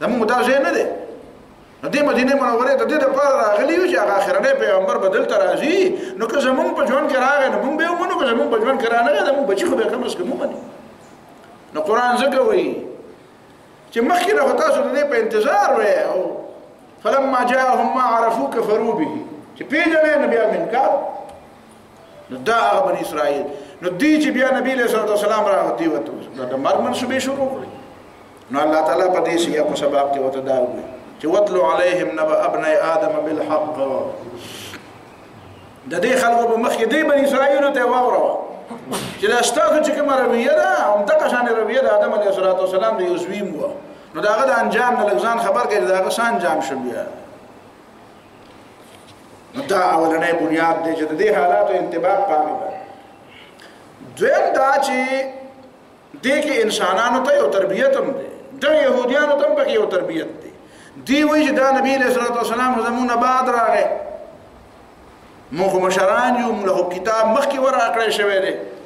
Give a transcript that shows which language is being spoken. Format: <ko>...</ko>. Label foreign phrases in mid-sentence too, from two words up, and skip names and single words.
<ps>موږ دا ځای نه دی نو دې مدینې منورې ته دې دپاره راغلي یو چې هغه اخرنی پیغمبر به دلته راځي نو که زموږ په ژوند کې راغی نو موږ به یې ومنو که زموږ په ژوند کې رانغی د موږ بچي خو به یې کم از کم ومني نو قرآن ځکه وایي چې مخکې نه خو تاسو د دې په انتظار وی او</ps> <ar>فلما جاءهم ما عرفوا كفروا به</ar> <ps>چې پېژنې نو بیا انکار نو دا هغه بني اسرائیل نو دی چې بیا نبی</ps> <ar>علیه الصلوة والسلام</ar> <ps>راغی ورته د مرګ منصوبې شروع کړې نو الله تعالی په دې سیاق او سباق کې ورته دا وایي چې</ps> <ar>واتلو علیهم نبأ ابني آدم بالحق</ar> <ps>د دې خلکو په مخ کې دې بني اسرائیلو ته واوروه چې دا ستاسو چې کومه رویه ده همدغه شانې رویه د آدم</ps> <ar>علیه الصلوة والسلام</ar> <ps>د یو زوی م وه نو د هغه د انجام نه لږ ځان خبر کړي د هغه څه انجام شو بیا نو دا اولنی بنیاد دی چې د دې حالاتو انطباق په هغې باندې دویم دا چې دې کې انسانانو ته یو تربیت هم دی دغه یهودیانو ته هم پکې یو تربیت دی دی وایي چې دا نبي</ps> <ar>علیه الصلوة والسلام</ar> <ps>زموږ نه بعد راغی موږ خو مشران یو موږ له کتاب مخکې ورکړی شوی دی</ps>